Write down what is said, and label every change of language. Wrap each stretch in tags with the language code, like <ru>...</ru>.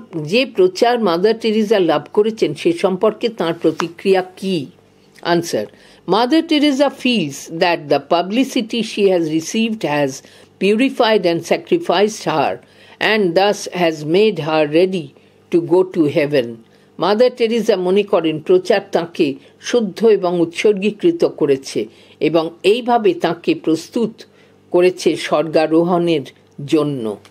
<bn>যে প্রচার mother Teresa লাভ করেছেন সে সম্পর্কে তাঁর প্রতিক্রিয়া কি?</bn> <en>Answer. Mother Teresa feels that the publicity she has received has purified and sacrificed her and thus has made her ready to go to heaven.</en> <bn>Mother Teresa মনে করেন প্রচার তাঁকে শুদ্ধ এবং উৎসর্গীকৃত করেছে এবং এইভাবে তাঁকে প্রস্তুত করেছে স্বর্গারোহণের জন্য।</bn>